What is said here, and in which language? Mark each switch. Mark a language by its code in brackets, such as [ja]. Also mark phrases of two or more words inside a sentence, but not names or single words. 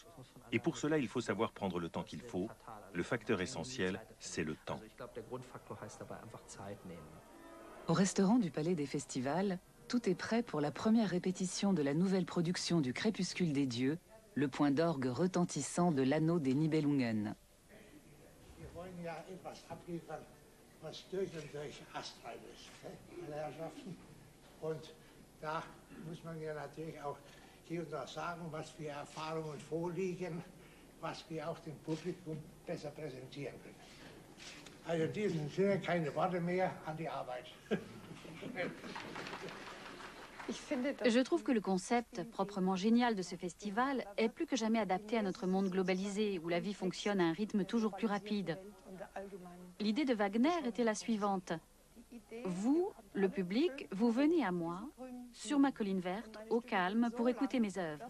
[fr] Et pour cela, il faut savoir prendre le temps qu'il faut. Le facteur essentiel, c'est le temps. Au restaurant du Palais des Festivals, tout est prêt pour la première répétition de la nouvelle production du Crépuscule des Dieux, le point d'orgue retentissant de l'anneau des Nibelungen. [de] Wir wollen ja etwas abliefern, was durch und durch astrein ist, meine Herrschaften. Und da muss man ja natürlich auch hier und da sagen, was für Erfahrungen vorliegen, was wir auch dem Publikum besser präsentieren können. Also in diesem Sinne keine Worte mehr, an die Arbeit. [fr] Je trouve que le concept proprement génial de ce festival est plus que jamais adapté à notre monde globalisé, où la vie fonctionne à un rythme toujours plus rapide. L'idée de Wagner était la suivante. Vous, le public, vous venez à moi, sur ma colline verte, au calme, pour écouter mes œuvres.